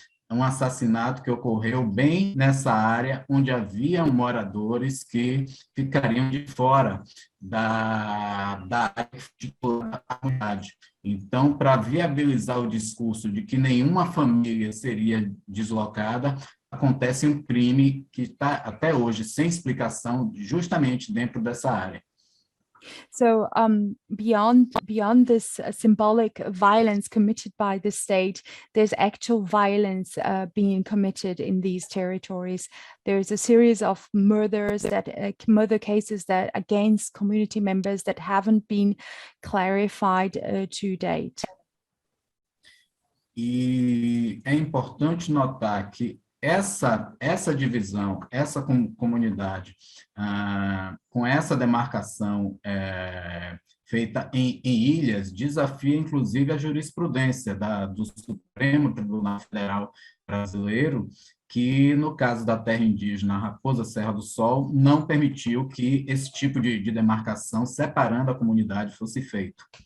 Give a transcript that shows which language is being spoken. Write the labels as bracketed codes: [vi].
[pt] um assassinato que ocorreu bem nessa área onde haviam moradores que ficariam de fora da área da comunidade. Então, para viabilizar o discurso de que nenhuma família seria deslocada, acontece um crime que está até hoje sem explicação justamente dentro dessa área. [en] So beyond this symbolic violence committed by the state, there's actual violence being committed in these territories. There's a series of murders murder cases that against community members that haven't been clarified to date. [pt] E é importante notar que essa divisão, essa comunidade, com essa demarcação feita em ilhas, desafia inclusive a jurisprudência do Supremo Tribunal Federal Brasileiro, que no caso da terra indígena Raposa Serra do Sol, não permitiu que esse tipo de demarcação separando a comunidade fosse feito.